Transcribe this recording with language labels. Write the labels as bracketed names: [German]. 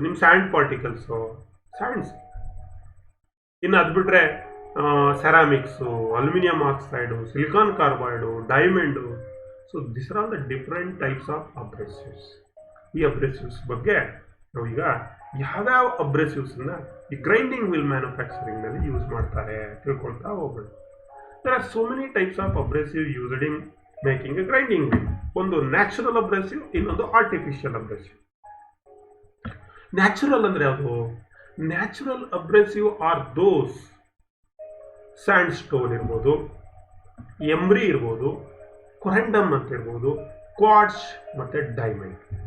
[Kannada] ನಿಮ್ಮ and particles, sands. ಇನ್ನು ಅದು ಬಿಟ್ಟರೆ ಸೆರಾಮಿಕ್ಸು, aluminium oxide, silicon ಕಾರ್ಬೈಡು, diamond. [English] So this are all the different types of abrasives. [Kannada] ಈ ಅಬ್ರೆಸಿವ್ಸ್ ಬಗ್ಗೆ ನಾವೀಗ ಯಾವ್ಯಾವ ಅಬ್ರೆಸಿವ್ಸನ್ನ ಈ ಗ್ರೈಂಡಿಂಗ್ ವಿಲ್ ಮ್ಯಾನುಫ್ಯಾಕ್ಚರಿಂಗ್ನಲ್ಲಿ ಯೂಸ್ ಮಾಡ್ತಾರೆ ತಿಳ್ಕೊಳ್ತಾ ಹೋಗೋಣ. [English] There are so many types of abrasive used in making a grinding wheel. [Kannada] ಒಂದು ನ್ಯಾಚುರಲ್ ಅಬ್ರೆಸಿವ್, ಇನ್ನೊಂದು ಆರ್ಟಿಫಿಷಿಯಲ್ ಅಬ್ರೆಸಿವ್. ನ್ಯಾಚುರಲ್ ಅಂದ್ರೆ ಯಾವುದು? [English] natural abrasive are those [Kannada] and stone ಇರ್ಬೋದು, ಎಮ್ರಿ ಇರ್ಬೋದು, ಕೊರೆಂಡಮ್ ಅಂತ ಇರ್ಬೋದು, ಕ್ವಾರ್ಟ್ಸ್ ಮತ್ತೆ ಡೈಮಂಡ್.